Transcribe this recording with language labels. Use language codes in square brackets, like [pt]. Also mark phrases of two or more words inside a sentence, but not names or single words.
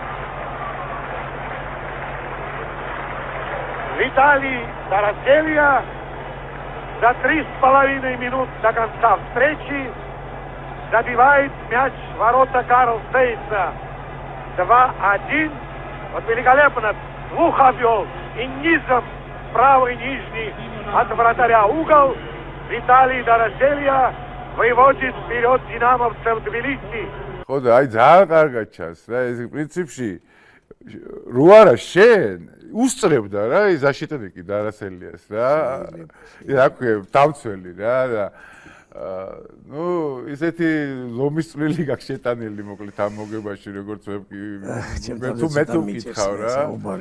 [ru] Виталий Тараселия за 3,5 минут до конца встречи забивает мяч в ворота Карлсбейса. 2-1. Вот великолепно двух обвел и низом правый нижний от вратаря угол. Виталий Тараселия выводит вперед динамовцев Тбилиси. [ka] ხო და აი ძალიან კარგად ჩანს რა ეს პრინციპში რო არა შენ უსწრებდა რა ეს აშიტნიკი დარასელიას რა. რა ქვია დამცველი რა და ну ისეთი ლომის წვლილი გაქვს შეტანილი მოკლედ ამ მოგებაში როგორც მე თუ მკითხავ რა.